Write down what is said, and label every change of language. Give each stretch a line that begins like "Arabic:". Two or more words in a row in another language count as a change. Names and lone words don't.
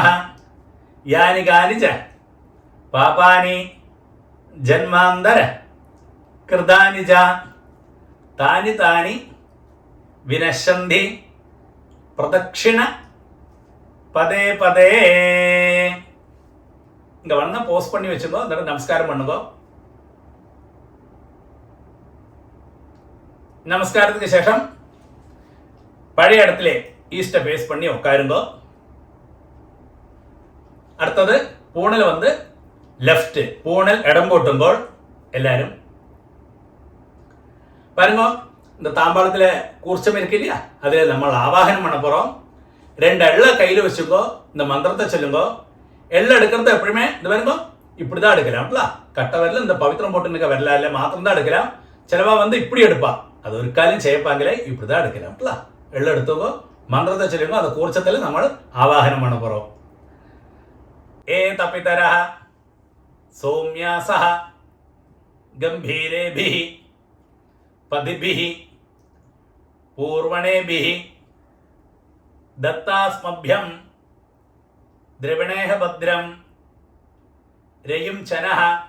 Sanskrit: यानि कानि च पापानि जन्मान्तर कृतानि च तानि तानि विनश्यन्ति प्रदक्षिण पदे पदे.
Tamil: இங்க வந்து போஸ்ட் பண்ணி வச்சுக்கோ, அந்த நமஸ்காரம் பண்ணுங்கோ. நமஸ்காரத்துக்கு சேஷம் பழைய இடத்துல ஈஸ்ட்டை ஃபேஸ் பண்ணி உட்காருங்கோ.
Malayalam: അടുത്തത് പൂണൽ വന്ന് ലെഫ്റ്റ്, പൂണൽ ഇടം പോട്ടുമ്പോൾ എല്ലാവരും
Tamil: பாருங்க, இந்த தாம்பாளத்தில் கூர்ச்சம் இருக்கு இல்லையா, அதில் நம்ம ஆவாகனம் பண்ண போகிறோம். 2 எள்ளை கையில் வச்சுக்கோ, இந்த மந்திரத்தை சொல்லுங்கோ. எள்ளை எடுக்கிறது எப்பவுமே இந்த பாருங்க இப்படி தான் எடுக்கலாம்ல. கட்ட வரல இந்த பவித்திரம் போட்டு நிற்க வரல இல்லை மாத்திரம் தான் எடுக்கலாம். சிலவா வந்து இப்படி எடுப்பா, அது ஒரு காலையும் செய்யப்பாங்களே, இப்படி தான் எடுக்கலாம்ல. எள்ளை எடுத்துக்கோ, மந்திரத்தை சொல்லுங்க. அந்த கூர்ச்சத்தில் நம்ம ஆவாகனம் பண்ண போகிறோம்.
Sanskrit: एतपितरः सौम्यासः गम्भीरेभिः पथिभिः पूर्विणेभिः दत्तास्मभ्यं द्रविणेह भद्रं रयिं च नः